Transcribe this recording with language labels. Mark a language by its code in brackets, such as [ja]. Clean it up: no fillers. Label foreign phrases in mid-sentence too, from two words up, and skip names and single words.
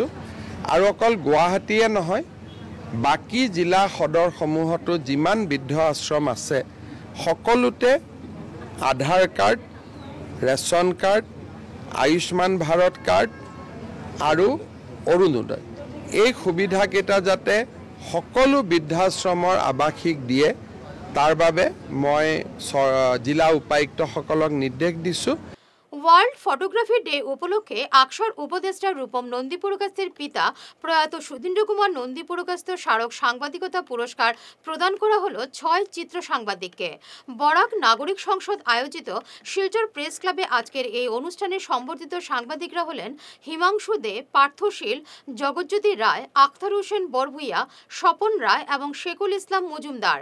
[as] আৰু অকল গুৱাহাটীয়ে নহয়, বাকী জিলা সদৰসমূহতো যিমান বৃদ্ধ আশ্ৰম আছে সকলোতে আধাৰ কাৰ্ড, ৰেচন কাৰ্ড, আয়ুষ্মান ভাৰত কাৰ্ড আৰু অৰুণোদয়, এই সুবিধাকেইটা যাতে সকলো বৃদ্ধাশ্ৰমৰ আৱাসীক দিয়ে, তাৰ বাবে মই জিলা উপায়ুক্তসকলক নিৰ্দেশ দিছোঁ। [bn] ওয়ার্ল্ড ফটোগ্রাফি ডে উপলক্ষে আকশার উপদেষ্টা রূপম নন্দী পুরকায়স্থের পিতা প্রয়াত সুধীন্দ্র কুমার নন্দী পুরকায়স্থ স্মারক সাংবাদিকতা পুরস্কার প্রদান করা হলো 6 চিত্র সাংবাদিককে। বরাক নাগরিক সংসদ আয়োজিত শিলচর প্রেস ক্লাবে আজকের এই অনুষ্ঠানে সম্বর্ধিত সাংবাদিকরা হলেন হিমাংশু দে, পার্থশীল, জগজ্যোতি রায়, আখতার হোসেন বরভুইয়া, স্বপন রায় এবং শেখুল ইসলাম মজুমদার।